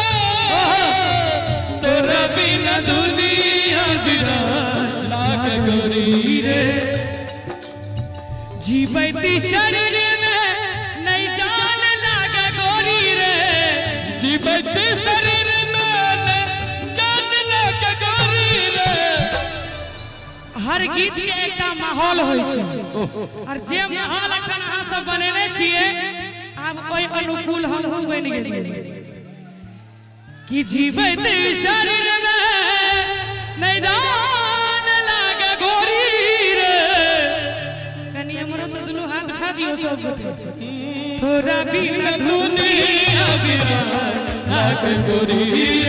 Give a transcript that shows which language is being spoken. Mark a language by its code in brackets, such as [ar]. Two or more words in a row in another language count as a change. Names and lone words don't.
[mai] तोरा बिना दुनिया वीरान लागे गोरी रे। जीवती शरीर में नहीं जान लागे गोरी रे, जीवित शरीर में जान लागे गोरी रे। हर गीत के एकटा माहौल होय छै और जे माहौल अखन अहाँ सब बनेने छियै आब ओइ अनुकूल हम बनि गेलियै कि जीवत शरीर में नहीं जान लागे गोरी रे। कनी हमरो से दुनू हाथ उठा दियो सब गोटे, तोरा बिना दुनिया वीरान लागे गोरी रे,